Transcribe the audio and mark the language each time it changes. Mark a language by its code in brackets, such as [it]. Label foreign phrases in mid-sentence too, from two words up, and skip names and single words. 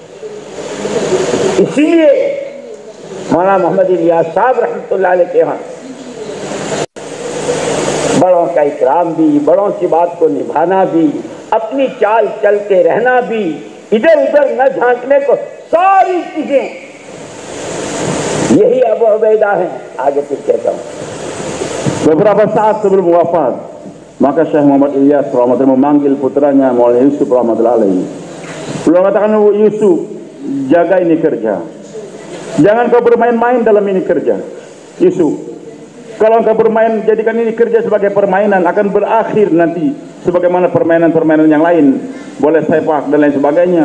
[hi] इसीलिए मौलाना मोहम्मद इलियास साहब रहमतुल्लाह अलैह के यहाँ बड़ों का इकराम भी, बड़ों की बात को निभाना भी, अपनी चाल चलते रहना भी, इधर उधर न झांकने को, सारी चीजें यही अबू उबैदा है। आगे फिर कहता हूँ। [id] Beberapa saat sebelum wafat, maka Syekh Muhammad Ilyas rahmatullah memanggil putranya Maulana Yusuf [ar] رحمة الله عليه. [id] Beliau katakan, Yusuf, jaga ini kerja. Jangan kau bermain-main dalam ini kerja. Yusuf, kalau kau bermain, jadikan ini kerja sebagai permainan, akan berakhir nanti sebagaimana permainan-permainan yang lain, boleh sepak dan lain sebagainya.